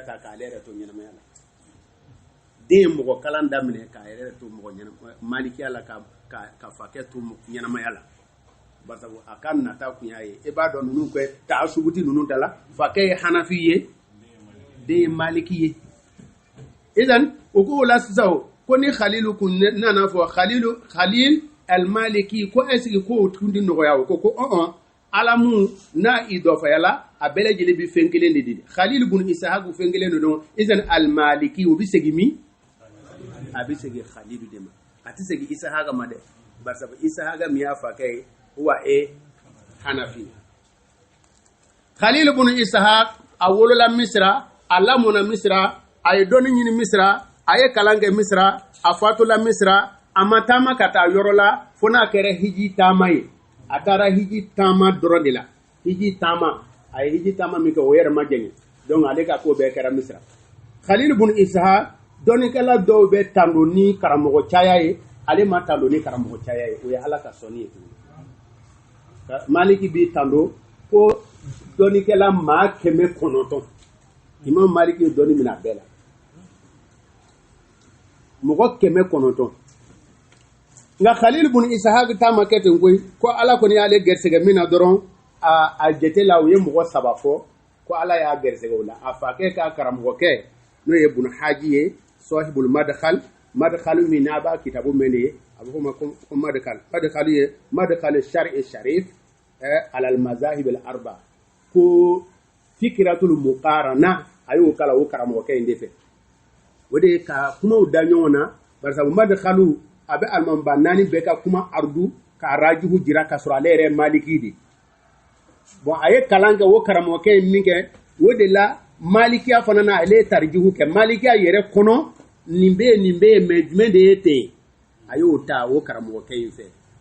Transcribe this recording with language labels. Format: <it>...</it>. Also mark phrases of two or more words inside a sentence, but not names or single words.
<bm>ta k'ale yɛrɛ to ɲɛnamaya la den ye mɔgɔ kalan daminɛ k'a yɛrɛ to malikiya la ka fakɛ to ɲɛnamaya la basabu a ka nata kun y'a ye e b'a dɔn ninnu kɛ taa suguti ninnu da la fakɛ ye hanafi ye den ye maliki ye idan o ko la sisan ko ni khalilu kun nana fɔ khalil al-maliki ko</bm> <fr>est-ce que</fr> <bm>ko tun di nɔgɔya o ko alamu n'a idɔfayala a bɛɛ lajɛlen bɛ fɛn kelen de di khalil bun ishaq fɛn kelen de don idan al-maliki o bɛ segin min a bɛ segin khalil de ma a tɛ segin ishaq ma dɛ basabu ishaq min y'a fakɛ ye wa hanafi khalil bun ishaq a wolola misra a lamɔna misra a ye dɔnni ɲini misra a ye kalan kɛ misra a fatula misra a ma taama ka taa yɔrɔ la fo n'a kɛra hiji taama ye a taara hiji taama dɔrɔn de la hiji taama a ye hiji taama min kɛ o yɛrɛ ma jɛngɛ donc ale ka ko bɛɛ kɛra misra khalil bun ishaq dɔnnikɛla dɔw bɛ tando ni karamɔgɔ caya ye ale ma tando ni karamɔgɔ caya ye o ye ala ka sɔnni ye tuguni maliki bi tando ko dɔnnikɛla maa 900 imam maliki ye dɔnni minɛ a bɛɛ la mɔgɔ 900 nka khalil bun ishaq ta ma kɛ ten koyi ko ala kɔni y'ale gɛrisɛgɛ min na dɔrɔn a jate la u ye mɔgɔ 3 fɔ ko ala y'a gɛrisɛgɛ o la a fakɛ ka karamɔgɔkɛ n'o ye bun haji ye sahibul madkhal min n'a b'a kitabu mɛn de ye a bɛ fɔ ma ko madkhal ye madkhal shar'i sharif ala al-mazahib al-arba ko</bm> <ar>فكرة المقارنة</ar> <bm>a y'o kala o karamɔgɔkɛ in de fɛ o de ka kumaw da ɲɔgɔn na barisabu madkhalu a bɛ alimanba 4 bɛɛ ka kuma ardu ka rajihu jira ka sɔrɔ ale yɛrɛ maliki de bon a ye kalan kɛ o karamɔgɔkɛ in min kɛ o de la malikiya fana na ale ye tarjihu kɛ malikiya yɛrɛ kɔnɔ nin bɛ yen mais jumɛn de ye ten a y'o ta o karamɔgɔkɛ in fɛ</bm>